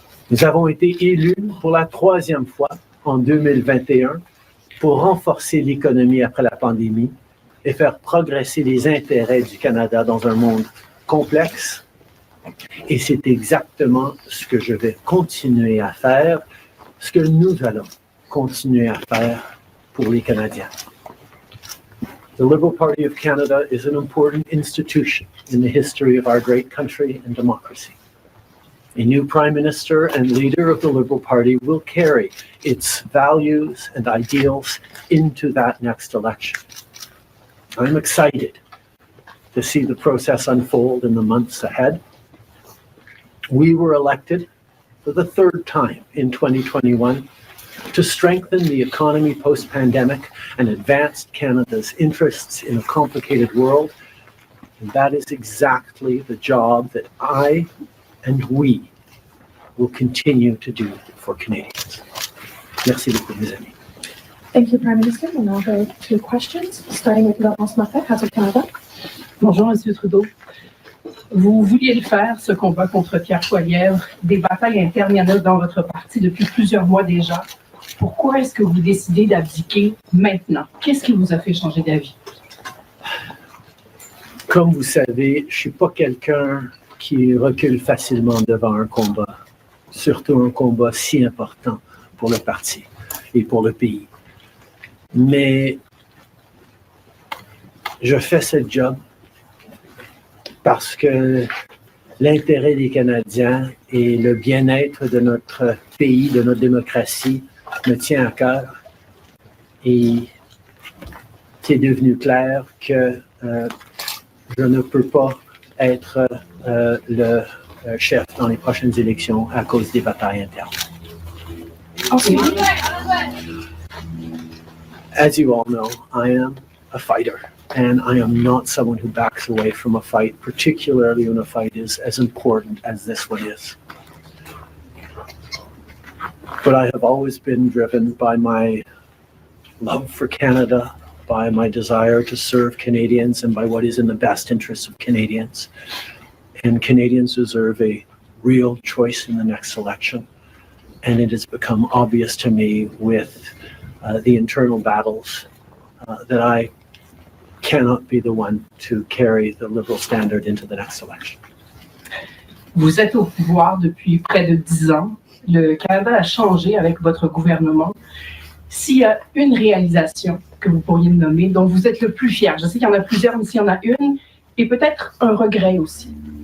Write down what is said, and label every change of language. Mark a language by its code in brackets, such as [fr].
[fr] Nous avons été élus pour la 3e fois en 2021 pour renforcer l'économie après la pandémie et faire progresser les intérêts du Canada dans un monde complexe. Et c'est exactement ce que je vais continuer à faire, ce que nous allons continuer à faire pour les Canadiens. [en] The Liberal Party of Canada is an important institution in the history of our great country and democracy. A new Prime Minister and leader of the Liberal Party will carry its values and ideals into that next election. I'm excited to see the process unfold in the months ahead. We were elected for the 3rd time in 2021 to strengthen the economy post-pandemic and advance Canada's interests in a complicated world. And that is exactly the job that I and we will continue to do for Canadians. [fr] Merci beaucoup, mes amis. [en] Thank you, Prime Minister. We'll now go to questions, starting with Laurence Moffett, House of Canada. [fr] Bonjour, M. Trudeau. Vous vouliez le faire, ce combat contre Pierre Poilievre. Des batailles internes, il y en a dans votre parti depuis plusieurs mois déjà. Pourquoi est-ce que vous décidez d'abdiquer maintenant? Qu'est-ce qui vous a fait changer d'avis? Comme vous savez, je ne suis pas quelqu'un qui recule facilement devant un combat, surtout un combat si important pour le parti et pour le pays. Mais je fais ce job parce que l'intérêt des Canadiens et le bien-être de notre pays, de notre démocratie, me tient à cœur. Et c'est devenu clair que je ne peux pas être le chef dans les prochaines élections à cause des batailles internes. [en] Okay. As you all know, I am a fighter, and I am not someone who backs away from a fight, particularly when a fight is as important as this one is. But I have always been driven by my love for Canada, by my desire to serve Canadians, and by what is in the best interests of Canadians. And Canadians deserve a real choice in the next election. And it has become obvious to me with the internal battles that I cannot be the one to carry the Liberal standard into the next election. [fr] Vous êtes au pouvoir depuis près de 10 ans. Le Canada a changé avec votre gouvernement. S'il y a une réalisation que vous pourriez me nommer, dont vous êtes le plus fier, je sais qu'il y en a plusieurs, mais s'il y en a une, et peut-être un regret aussi.